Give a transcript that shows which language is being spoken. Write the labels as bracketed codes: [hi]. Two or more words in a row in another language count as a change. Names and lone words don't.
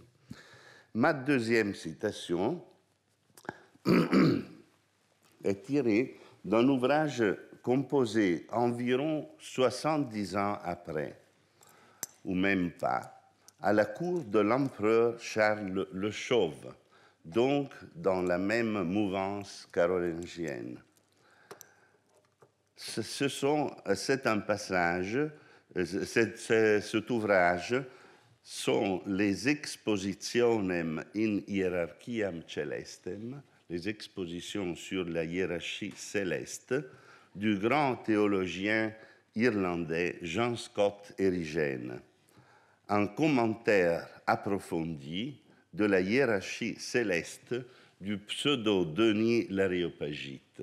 [fr] Ma deuxième citation est tirée d'un ouvrage composé environ 70 ans après, ou même pas, à la cour de l'empereur Charles le Chauve, donc dans la même mouvance carolingienne. C'est un passage, cet ouvrage sont les Expositionem in hierarchiam celestem, les expositions sur la hiérarchie céleste du grand théologien irlandais Jean Scott Eriugène, un commentaire approfondi de la hiérarchie céleste du pseudo-Denis l'Aréopagite.